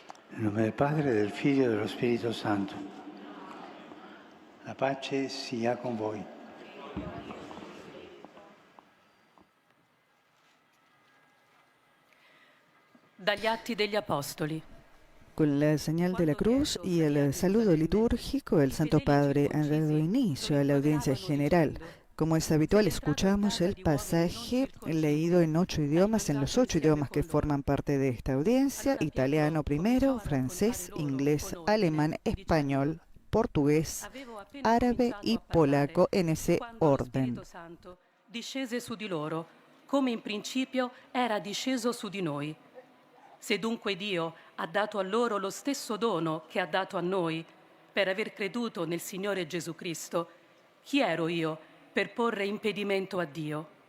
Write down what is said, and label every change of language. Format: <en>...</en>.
<it>Nel nome del Padre, del Figlio e dello Spirito Santo. La pace sia con voi. Dagli Atti degli Apostoli.</it> <es>Con la señal de la cruz y el saludo litúrgico, el Santo Padre ha dado inicio a la audiencia general. Como es habitual, escuchamos el pasaje leído en 8 idiomas, en los 8 idiomas que forman parte de esta audiencia: italiano primero, francés, inglés, alemán, español, portugués, árabe y polaco, en ese orden.</es> <it>Discese su di loro, come in principio era disceso su di noi. Se dunque Dio ha dato a loro lo stesso dono che ha dato a noi, per aver creduto nel Signore Gesù Cristo, chi ero io per porre impedimento a Dio?</it>